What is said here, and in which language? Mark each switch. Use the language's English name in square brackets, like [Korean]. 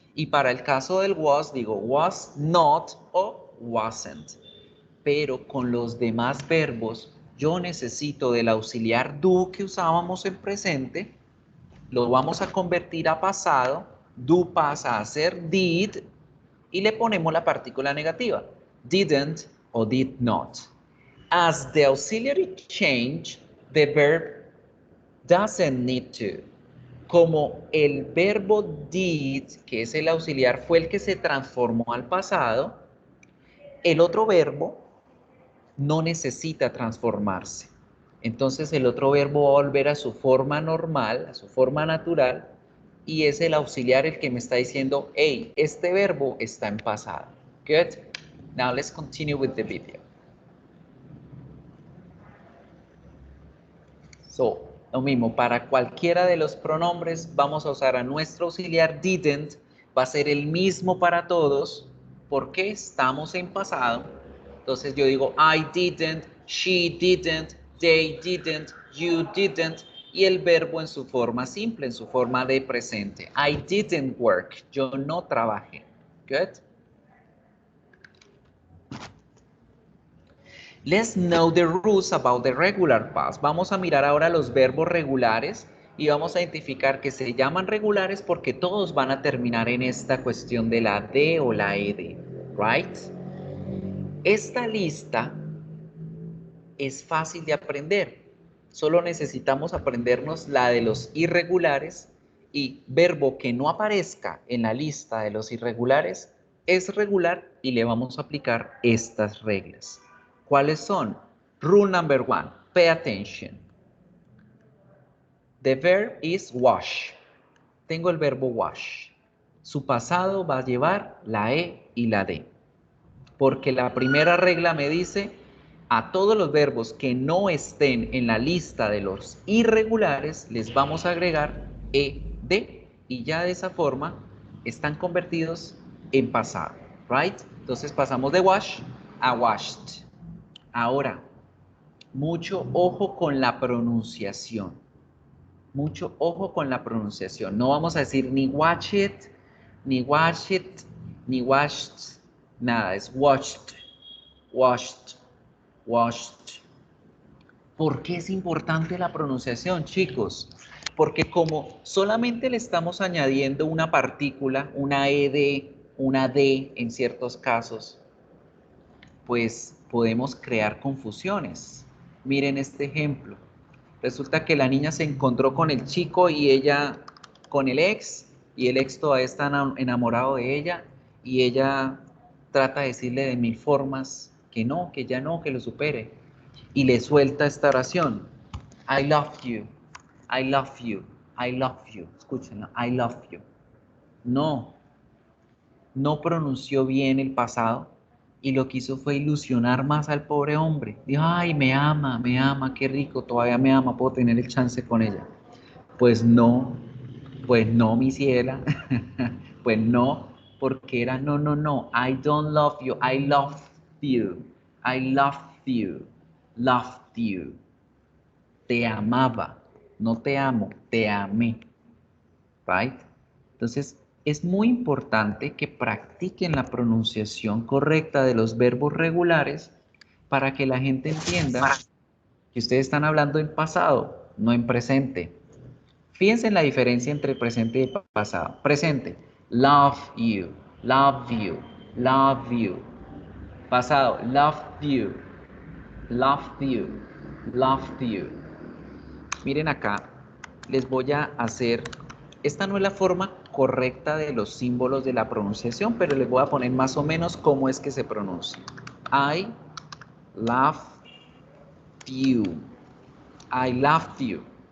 [Spanish] Y para el caso del was, digo was not o wasn't. Pero con los demás verbos, yo necesito del auxiliar do que usábamos en presente, lo vamos a convertir a pasado, do pasa a ser did, y le ponemos la partícula negativa, didn't o did not. [English] As the auxiliary change, the verb doesn't need to. [Spanish] Como el verbo did, que es el auxiliar, fue el que se transformó al pasado, el otro verbo no necesita transformarse. Entonces el otro verbo va a volver a su forma normal, a su forma natural, y es el auxiliar el que me está diciendo, hey, este verbo está en pasado. Good. [English] Now let's continue with the video. [Spanish] So, lo mismo, para cualquiera de los pronombres vamos a usar a nuestro auxiliar didn't, va a ser el mismo para todos, porque estamos en pasado. Entonces yo digo, [English] I didn't, she didn't, they didn't, you didn't, [Spanish] y el verbo en su forma simple, en su forma de presente. [English] I didn't work, [Spanish] yo no trabajé. [English] Good. Let's know the rules about the regular past. [Spanish] Vamos a mirar ahora los verbos regulares y vamos a identificar que se llaman regulares porque todos van a terminar en esta cuestión de la D o la ED, right? Esta lista es fácil de aprender. Solo necesitamos aprendernos la de los irregulares y verbo que no aparezca en la lista de los irregulares es regular y le vamos a aplicar estas reglas. ¿Cuáles son? [English] Rule number 1, pay attention. The verb is wash. [Spanish] Tengo el verbo [English] wash. [Spanish] Su pasado va a llevar la E y la D. Porque la primera regla me dice a todos los verbos que no estén en la lista de los irregulares les vamos a agregar ED y ya de esa forma están convertidos en pasado, right? Entonces pasamos de wash a washed. Ahora, mucho ojo con la pronunciación. Mucho ojo con la pronunciación. No vamos a decir ni watch it, ni wash it, ni washed. Nada, es washed, washed, washed. ¿Por qué es importante la pronunciación, chicos? Porque como solamente le estamos añadiendo una partícula, una ED, una D en ciertos casos, pues podemos crear confusiones. Miren este ejemplo. Resulta que la niña se encontró con el chico y ella con el ex, y el ex todavía está enamorado de ella, y ella trata de decirle de mil formas que no, que ya no, que lo supere. Y le suelta esta oración. [English] I love you, I love you, I love you. [Spanish] Escúchenlo, [English] I love you. [Spanish] No pronunció bien el pasado y lo que hizo fue ilusionar más al pobre hombre. Dijo, ay, me ama, qué rico, todavía me ama, puedo tener el chance con ella. Pues no, mi ciela, pues no, porque era no, [English] I don't love you, I love you, I love you, loved you. [Spanish] Te amaba, no te amo, te amé, right? Entonces, es muy importante que practiquen la pronunciación correcta de los verbos regulares para que la gente entienda que ustedes están hablando en pasado, no en presente. Fíjense en la diferencia entre presente y pasado. [English] Presente, love you, love you, love you. Pasado, loved you, loved you, loved you. [Spanish] Miren acá, les voy a hacer, esta no es la forma correcta de los símbolos de la pronunciación, pero les voy a poner más o menos cómo es que se pronuncia. [English] I love you. I love you.